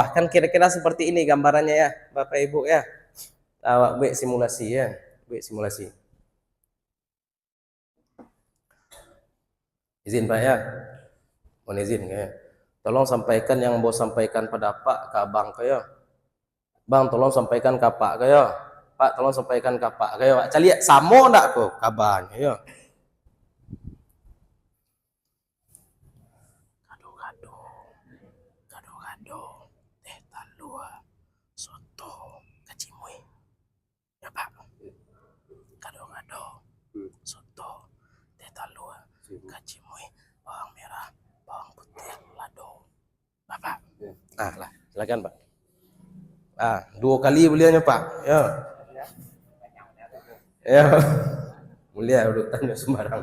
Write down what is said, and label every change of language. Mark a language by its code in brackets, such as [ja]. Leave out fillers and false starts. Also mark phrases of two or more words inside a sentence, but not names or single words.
[id] Kan kira-kira seperti ini gambarannya ya, Bapak Ibu ya. Awak buat simulasi ya, buat simulasi. Izin Pak ya, mohon izin ya. Tolong sampaikan yang mau sampaikan pada Pak ke Abang kaya. Bang tolong sampaikan ke Pak kaya. Pak tolong sampaikan ke Pak kaya. [min] Cali samo ndak kok kabarnya ya. [id] Gado-gado. Gado-gado. Teh talua. Soto. Kacimui. Ya Pak. Gado-gado. Soto. Teh talua. Kacimui. Bawang merah. Bawang putih. Lado. Bapak. Ah lah, silakan Pak. Ah, 2 kali beliaunya Pak. Ya. Ya. Mulia udah tanya sembarang.